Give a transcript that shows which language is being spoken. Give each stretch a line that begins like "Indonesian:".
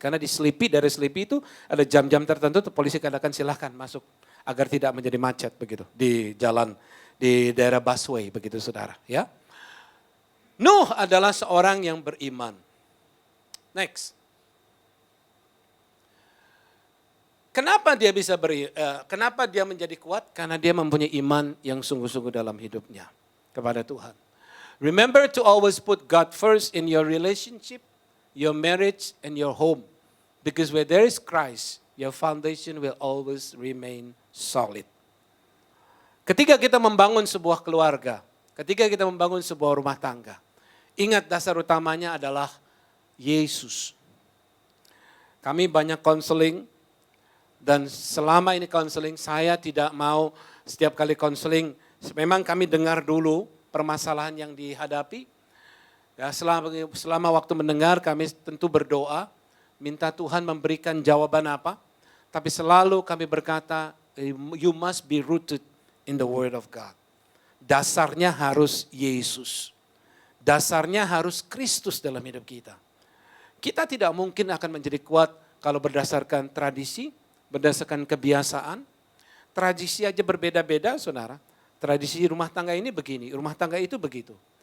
Indonesian: Karena di Sleepy, dari Sleepy itu ada jam-jam tertentu polisi katakan silahkan masuk agar tidak menjadi macet begitu di jalan di daerah busway begitu, saudara. Ya, Nuh adalah seorang yang beriman. Next. Kenapa dia bisa kenapa dia menjadi kuat? Karena dia mempunyai iman yang sungguh-sungguh dalam hidupnya kepada Tuhan.
English: Remember to always put God first in your relationship, your marriage, and your home. Because where there is Christ, your foundation will always remain solid.
Indonesian: Ketika kita membangun sebuah keluarga, ketika kita membangun sebuah rumah tangga, ingat dasar utamanya adalah Yesus. Kami banyak konseling, dan selama ini konseling, saya tidak mau setiap kali konseling, memang kami dengar dulu permasalahan yang dihadapi. Ya, selama waktu mendengar kami tentu berdoa, minta Tuhan memberikan jawaban apa. Tapi selalu kami berkata,
English: you must be rooted in the word of God.
Indonesian: Dasarnya harus Yesus. Dasarnya harus Kristus dalam hidup kita. Kita tidak mungkin akan menjadi kuat kalau berdasarkan tradisi, berdasarkan kebiasaan. Tradisi aja berbeda-beda, saudara. Tradisi rumah tangga ini begini, rumah tangga itu begitu.